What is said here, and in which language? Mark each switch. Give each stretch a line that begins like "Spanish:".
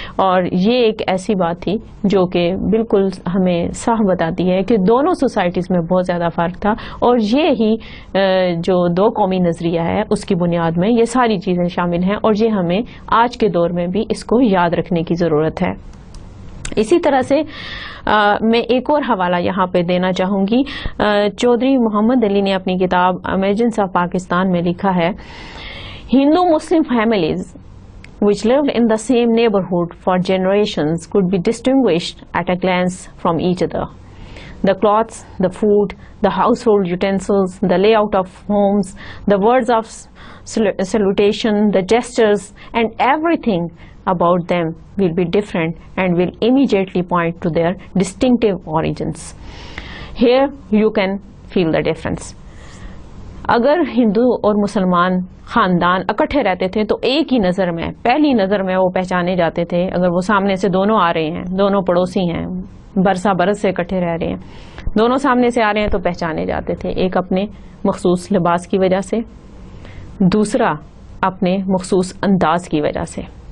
Urdu: اور یہ ایک ایسی بات تھی جو کہ بالکل ہمیں صاف بتاتی ہے کہ دونوں سوسائٹیز میں بہت زیادہ فرق تھا، اور یہ ہی جو دو قومی نظریہ ہے اس کی بنیاد میں یہ ساری چیزیں شامل ہیں، اور یہ ہمیں آج کے دور میں بھی اس کو یاد رکھنے کی ضرورت ہے. اسی طرح سے میں ایک اور حوالہ یہاں پہ دینا چاہوں گی. چودھری محمد علی نے اپنی کتاب امیجنس آف پاکستان میں لکھا ہے،
English: Hindu Muslim families which lived in the same neighborhood for generations could be distinguished at a glance from each other. the clothes, the food, the household utensils, the layout of homes, the words of salutation, the gestures, and everything about them will be different and will immediately point to their distinctive origins. Here you can feel the difference.
Urdu: اگر ہندو اور مسلمان خاندان اکٹھے رہتے تھے تو ایک ہی نظر میں، پہلی نظر میں وہ پہچانے جاتے تھے. اگر وہ سامنے سے دونوں آ رہے ہیں، دونوں پڑوسی ہیں، برسا برس سے اکٹھے رہ رہے ہیں، دونوں سامنے سے آ رہے ہیں تو پہچانے جاتے تھے. ایک اپنے مخصوص لباس کی وجہ سے، دوسرا اپنے مخصوص انداز کی وجہ سے.